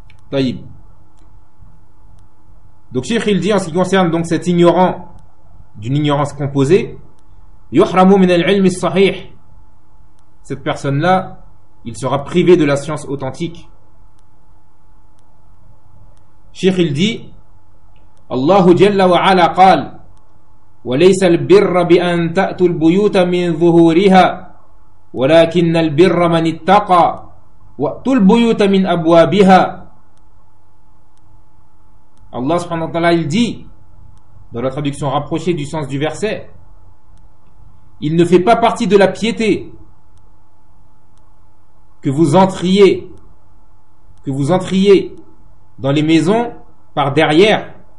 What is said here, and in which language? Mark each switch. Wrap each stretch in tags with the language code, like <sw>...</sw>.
<fr>Taïb. Donc Cheikh il dit en ce qui concerne donc cet ignorant d'une ignorance composée,</fr> <ar>yuhramu min al-ilm as-sahih.</ar> <fr>Cette personne-là, il sera privé de la science authentique. Cheikh il dit</fr> <ar>الله جل وعلا قال وليس البر بأن تأتوا البيوت من ظهورها ولكن البر من اتقى وأتوا البيوت من أبوابها.</ar> <fr>Allah subhanahu wa ta'ala il dit, dans la traduction rapprochée du sens du verset, il ne fait pas partie de la piété que vous entriez dans les maisons par derrière.</fr>